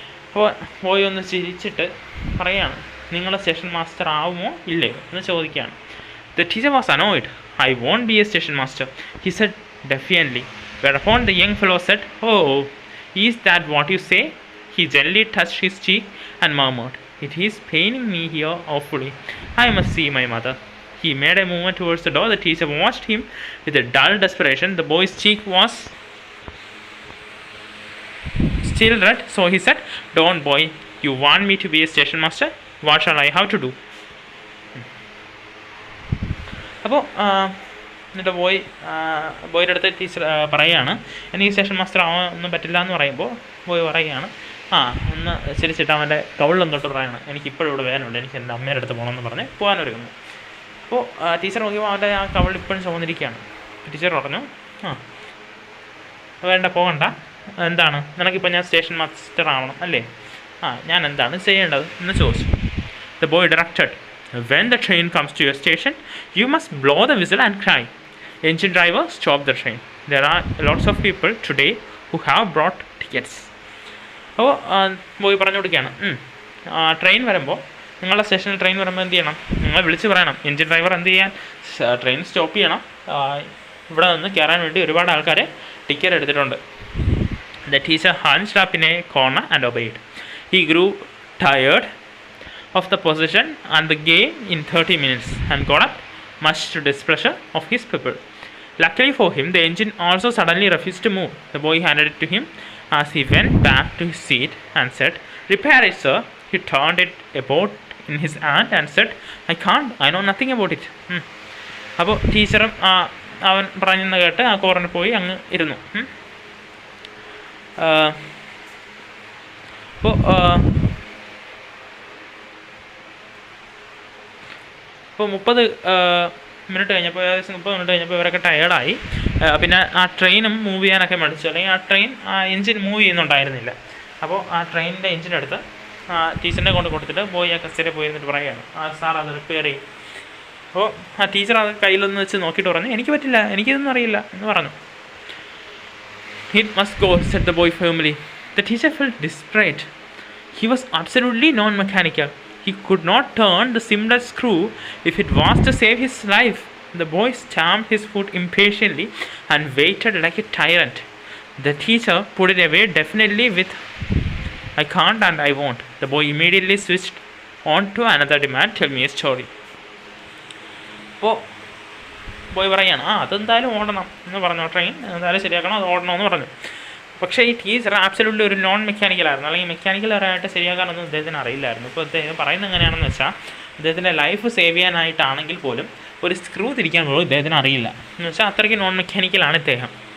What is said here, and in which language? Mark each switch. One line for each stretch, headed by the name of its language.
Malayalam: അപ്പോൾ പോയി ഒന്ന് ചിരിച്ചിട്ട് പറയുകയാണ്, നിങ്ങൾ സ്റ്റേഷൻ മാസ്റ്റർ ആവുമോ ഇല്ലയോ എന്ന് ചോദിക്കുകയാണ്.
English: The teacher was annoyed. I won't be a station master, he said defiantly. Whereupon the young fellow said, oh, is that what you say? He gently touched his cheek and murmured, it is paining me here awfully. I must see my mother. He made a movement towards the door. The teacher watched him with a dull desperation. The boy's cheek was still red, so he said, don't boy, you want me to be a station master? What shall I have to do?
Malayalam: അപ്പോൾ എന്നിട്ട് ബോയുടെ അടുത്ത് teacher പറയുകയാണ്, എനിക്ക് station master ആവാൻ ഒന്നും പറ്റില്ല എന്ന് പറയുമ്പോൾ ബോയ് പറയുകയാണ്, ഒന്ന് ചിരിച്ചിട്ട് അവൻ്റെ കവിളിലും തൊട്ട് പറയുകയാണ്, എനിക്കിപ്പോഴും ഇവിടെ വേദനയുണ്ട്, എനിക്ക് എൻ്റെ അമ്മയുടെ അടുത്ത് പോകണമെന്ന് പറഞ്ഞ് പോകാനൊരുങ്ങുന്നു. അപ്പോൾ ടീച്ചർ നോക്കിയപ്പോൾ അവൻ്റെ ആ കവിൾ ഇപ്പോഴും ചുമന്നിരിക്കുകയാണ്. ടീച്ചർ പറഞ്ഞു, വേണ്ട പോകണ്ട, നിനക്കിപ്പോൾ ഞാൻ സ്റ്റേഷൻ മാസ്റ്റർ ആവണം അല്ലേ, ഞാൻ എന്താണ് ചെയ്യേണ്ടത് എന്ന് ചോദിച്ചു.
English: The boy directed, when the train comes to your station, you must blow the whistle and cry, engine driver, stop the train. There are lots of people today who have brought tickets.
Malayalam: അപ്പോൾ boy പറഞ്ഞു കൊടുക്കുകയാണ്, train വരുമ്പോൾ നിങ്ങളുടെ സ്റ്റേഷനിൽ train വരുമ്പോൾ എന്ത് ചെയ്യണം, നിങ്ങൾ വിളിച്ച് പറയണം, എൻജിൻ ഡ്രൈവർ എന്ത് ചെയ്യാൻ, ട്രെയിൻ സ്റ്റോപ്പ് ചെയ്യണം, ഇവിടെ നിന്ന് കയറാൻ വേണ്ടി ഒരുപാട് ആൾക്കാർ ടിക്കറ്റ് എടുത്തിട്ടുണ്ട്.
English: The teacher hunched up in a corner and obeyed. He grew tired of the position and the game in 30 minutes and got up, much to displeasure of his people. Luckily for him, the engine also suddenly refused to move. The boy handed it to him as he went back to his seat and said, repair it, sir. He turned it about in his hand and said, I can't, I know nothing about it.
Malayalam: അപ്പോൾ ടീച്ചറും അവൻ പറഞ്ഞെന്ന് കേട്ട് ആ കോർണറിൽ പോയി അങ്ങ് ഇരുന്നു. അപ്പോൾ ഇപ്പോൾ 30 മിനിറ്റ് കഴിഞ്ഞപ്പോൾ, ഏകദേശം 30 മിനിറ്റ് കഴിഞ്ഞപ്പോൾ ഇവരൊക്കെ ടയേർഡായി. പിന്നെ ആ ട്രെയിനും മൂവ് ചെയ്യാനൊക്കെ മടിച്ചു, അല്ലെങ്കിൽ ആ ട്രെയിൻ എൻജിൻ മൂവ് ചെയ്യുന്നുണ്ടായിരുന്നില്ല. അപ്പോൾ ആ ട്രെയിനിൻ്റെ എൻജിൻ എടുത്ത് ടീച്ചറിനെ കൊണ്ട് കൊടുത്തിട്ട് പോയി ആ കസ്റ്റഡിയിൽ പോയി എന്നിട്ട് പറയുകയാണ്, സാർ അത് റിപ്പയർ ചെയ്യും. അപ്പോൾ ആ ടീച്ചർ അത് കയ്യിലൊന്ന് വെച്ച് നോക്കിയിട്ട് പറഞ്ഞു, എനിക്ക് പറ്റില്ല, എനിക്കിതൊന്നും അറിയില്ല എന്ന് പറഞ്ഞു.
English: It must go, said the boy firmly. The teacher felt desperate. He was absolutely non-mechanical. He could not turn the simplest screw if it was to save his life. The boy stamped his foot impatiently and waited like a tyrant. The teacher put it away definitely with, I can't and I won't. The boy immediately switched On to another demand, tell me a story.
Malayalam: അപ്പോൾ boy പറയുകയാണ് അതെന്തായാലും ഓടണം എന്ന് പറഞ്ഞു, train എന്തായാലും ശരിയാക്കണം, അത് ഓടണമെന്ന് പറഞ്ഞു. പക്ഷേ ഈ ടീച്ചർ ആബ്സല്യൂട്ട്ലി ഒരു നോൺ മെക്കാനിക്കലായിരുന്നു, അല്ലെങ്കിൽ മെക്കാനിക്കലായിട്ട് ശരിയാക്കാനൊന്നും അദ്ദേഹത്തിന് അറിയില്ലായിരുന്നു. ഇപ്പോൾ അദ്ദേഹം പറയുന്നത് എങ്ങനെയാണെന്ന് വെച്ചാൽ അദ്ദേഹത്തിൻ്റെ ലൈഫ് സേവ് ചെയ്യാനായിട്ടാണെങ്കിൽ പോലും ഒരു സ്ക്രൂ തിരിക്കാൻ പോലും ഇദ്ദേഹത്തിന് അറിയില്ല എന്ന് വെച്ചാൽ അത്രയ്ക്ക് നോൺ മെക്കാനിക്കലാണ് ഇദ്ദേഹം.